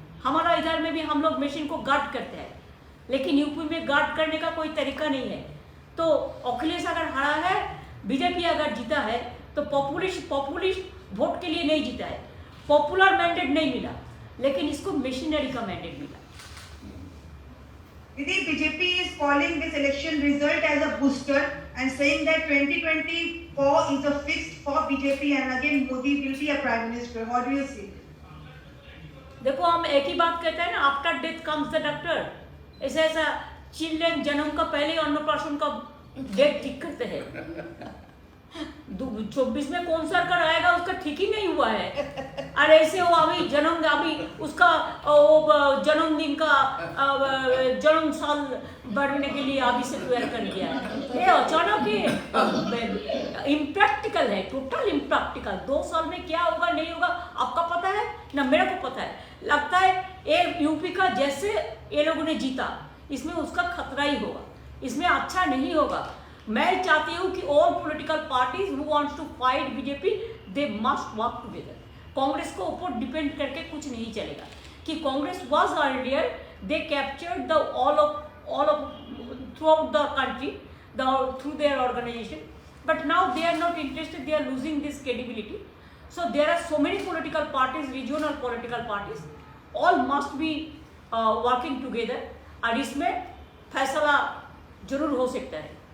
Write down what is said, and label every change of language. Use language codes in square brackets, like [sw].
[hi] हमारा इधर में भी हम लोग मशीन को गार्ड करते हैं, लेकिन यूपी में गार्ड करने का कोई तरीका नहीं है। तो अखिलेश अगर हारा है, बीजेपी अगर जीता है, तो पॉपुलिस्ट वोट के लिए नहीं जीता है, पॉपुलर मैंडेट नहीं मिला, लेकिन इसको मशीनरी का मैंडेट मिला। [en] Didi, BJP is calling this election result as a booster and saying that 2024 is a fixed for BJP and again Modi will be a prime minister. What do you see? [hi] देखो, हम एक ही बात कहते हैं ना, [en] After death comes the doctor. [hi] ऐसा children जन्म का पहले अन्नप्राशन का डेट ठीक करते हैं। 24 में कौन सरकार आएगा उसका ठीक ही नहीं हुआ है। और ऐसे वो अभी उसका जन्मदिन का जन्म साल बढ़ने के लिए अभी से तैयार कर दिया है। ये अचानक इम्प्रैक्टिकल है, टोटल इम्प्रैक्टिकल। 2 साल में क्या होगा नहीं होगा आपका पता है ना, मेरे को पता है। लगता है ये यूपी का जैसे ये लोगों ने जीता, इसमें उसका खतरा ही होगा, इसमें अच्छा नहीं होगा। मैं चाहती हूँ कि [en] All political parties who wants to fight BJP, they must work together. [hi] Congress को ऊपर डिपेंड करके कुछ नहीं चलेगा कि [en] Congress was earlier they captured the all of throughout the country through their organization. But now they are not interested, they are losing this credibility. So there are so many political parties, regional political parties, all must be working together, [hi] और इसमें फैसला जरूर हो सकता है.